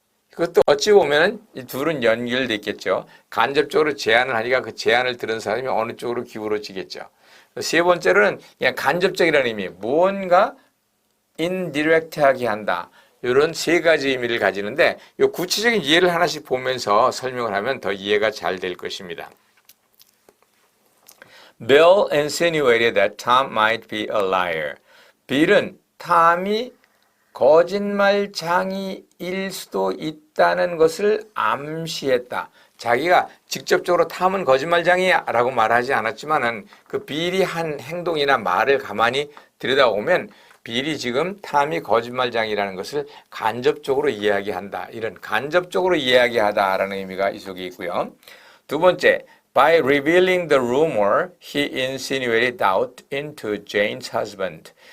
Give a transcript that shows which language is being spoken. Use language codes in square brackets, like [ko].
[ko] 그것도 어찌 보면 이 둘은 연결돼 있겠죠. 간접적으로 제안을 하니까 그 제안을 들은 사람이 어느 쪽으로 기울어지겠죠. 세 번째로는 그냥 간접적이라는 의미, 무언가 indirect하게 한다. 이런 세 가지 의미를 가지는데 이 구체적인 예를 하나씩 보면서 설명을 하면 더 이해가 잘 될 것입니다. [en] Bill insinuated that Tom might be a liar. [ko] 빌은 탐이 거짓말장이일 수도 있다는 것을 암시했다. 자기가 직접적으로 탐은 거짓말장이야 라고 말하지 않았지만은 그 빌이 한 행동이나 말을 가만히 들여다보면 빌이 지금 탐이 거짓말장이라는 것을 간접적으로 이야기한다. 이런 간접적으로 이야기하다라는 의미가 이 속에 있고요. 두 번째, [en] by revealing the rumor, he insinuated doubt into Jane's husband.